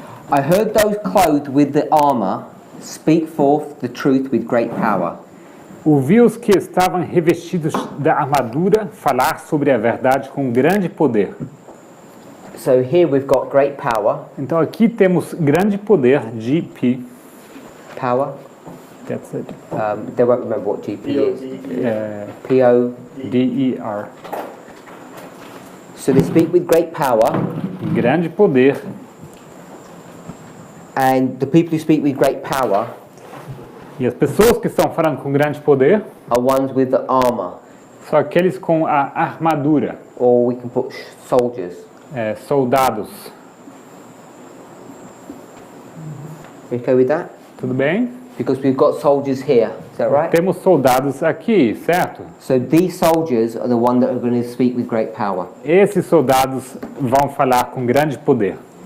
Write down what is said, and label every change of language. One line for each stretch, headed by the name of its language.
English: I heard those clothed with the armor speak forth the truth with great power.
Portuguese: Ouvi os que estavam revestidos da armadura falar sobre a verdade com grande poder.
English: So here we've got great power.
Portuguese: Então aqui temos grande poder, GP.
English: Power. That's it. They won't remember what GP is.
Portuguese: P-O-D-E-R. P-O.
English: So they speak with great power.
Portuguese: Grande poder.
English: And the people who speak with great power
Portuguese: E as pessoas que estão falando com grande poder
English: are ones with the armor.
Portuguese: são aqueles com a armadura,
English: Or we can put soldiers.
Portuguese: soldados.
English: You okay with that?
Portuguese: Tudo bem?
English: Because we've got soldiers here. Is that right?
Portuguese: Temos soldados aqui, certo?
English: So these soldiers are the ones that are going to speak with great power.
Portuguese: Esses soldados vão falar com grande poder.